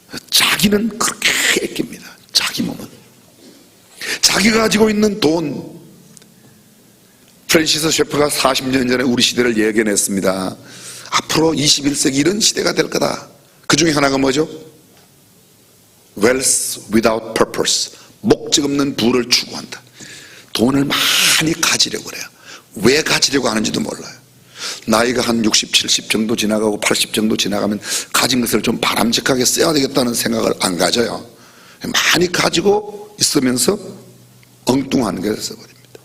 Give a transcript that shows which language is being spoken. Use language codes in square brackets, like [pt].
[ko] 자기는 그렇게 아낍니다. 자기 몸은. 자기가 가지고 있는 돈. 프랜시스 셰퍼가 40년 전에 우리 시대를 예견했습니다. 앞으로 21세기 이런 시대가 될 거다. 그 중에 하나가 뭐죠? [en] Wealth without purpose. [ko] 목적 없는 부를 추구한다. 돈을 많이 가지려고 그래요. 왜 가지려고 하는지도 몰라요. 나이가 한 60, 70 정도 지나가고 80 정도 지나가면 가진 것을 좀 바람직하게 써야 되겠다는 생각을 안 가져요. 많이 가지고 있으면서 엉뚱한 게 돼서버립니다.